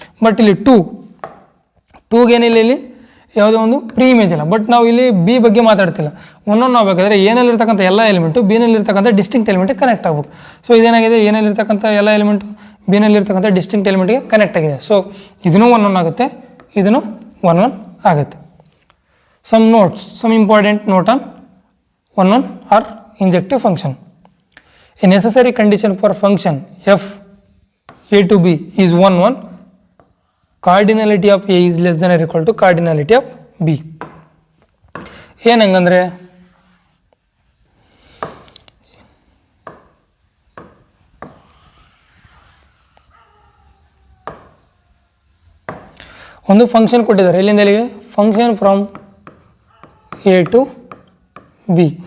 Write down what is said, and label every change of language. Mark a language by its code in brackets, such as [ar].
[kn] But ಇಲ್ಲಿ 2ಗೆ ಏನಿಲ್ಲ, ಇಲ್ಲಿ ಯಾವುದೋ ಒಂದು ಪ್ರೀ ಇಮೇಜ್ ಇಲ್ಲ. ಬಟ್ ನಾವು ಇಲ್ಲಿ ಬಿ ಬಗ್ಗೆ ಮಾತಾಡ್ತಿಲ್ಲ, 1 1 ಆಗಬೇಕಾದ್ರೆ ಏನಲ್ಲಿರ್ತಕ್ಕಂಥ ಎಲ್ಲ ಎಲಿಮೆಂಟು ಬಿನಲ್ಲಿರ್ತಕ್ಕಂಥ ಡಿಸ್ಟಿಂಕ್ಟ್ ಎಲಿಮೆಂಟಿಗೆ ಕನೆಕ್ಟ್ ಆಗಬೇಕು. ಸೊ ಇದೇನಾಗಿದೆ, ಏನಲ್ಲಿರ್ತಕ್ಕಂಥ ಎಲ್ಲ ಎಲಿಮೆಂಟು ಬಿನಲ್ಲಿರ್ತಕ್ಕಂಥ ಡಿಸ್ಟಿಂಕ್ಟ್ ಎಲಿಮೆಂಟಿಗೆ ಕನೆಕ್ಟ್ ಆಗಿದೆ. ಸೊ ಇದನ್ನು 1 1 ಆಗುತ್ತೆ, ಇದನ್ನು 1 1 ಆಗುತ್ತೆ. [en] some important note on 1 1 or injective function. A necessary condition for function f a to b is 1 1, cardinality of a is less than or equal to cardinality of b. [kn] ಏನು ಹಂಗಂದರೆ ಒಂದು function ಕೊಟ್ಟಿದ್ದಾರೆ, ಎಲ್ಲಿಂದ ಎಲ್ಲಿಗೆ, [en] Function from A to B.